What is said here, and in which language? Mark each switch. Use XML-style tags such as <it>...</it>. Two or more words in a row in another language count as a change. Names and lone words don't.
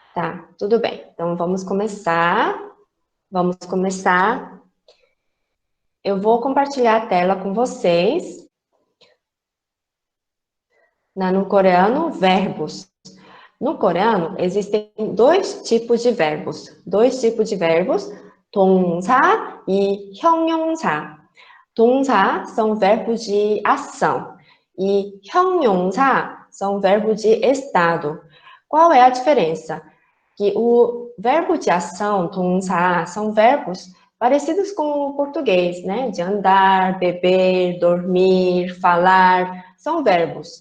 <pt>Tá, tudo bem. Então, vamos começar. Vamos começar. Eu vou compartilhar a tela com vocês. No coreano, verbos. No coreano, existem dois tipos de verbos. Dois tipos de verbos,</pt> <ko>동사 e 형용사.</ko> <pt>동사 são verbos de ação e 형용사 são verbos de estado. Qual é a diferença? Que o verbo de ação, 동사, são verbos parecidos com o português, né? De andar, beber, dormir, falar, são verbos.</pt>